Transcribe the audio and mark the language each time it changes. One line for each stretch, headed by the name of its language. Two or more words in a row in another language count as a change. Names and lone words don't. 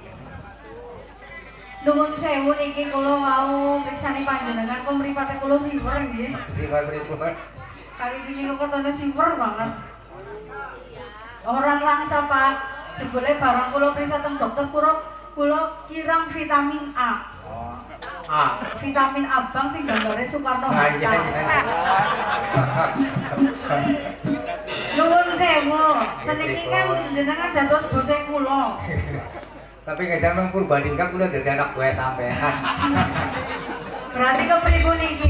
Javanese: Nuwun sewu niki kula mau priksani panjenengan kok mripate kula siwer nggih. Siwer pripun?
Indonesian: Kali ini
Javanese: kok ketone siwer banget.
Indonesian: Orang langsa Pak.
Javanese: Jebule barang kula priksa teng dokter kula kirang vitamin A. Oh. A. Vitamin abang sing gambare Soekarno Nah, iya, Hatta. iya. Nuwun sewu. Seniki kan jenengan dados bose kula. Tapi kadang nang Purbalingga kula dadi anak buah sampean. Berarti kepripun iki?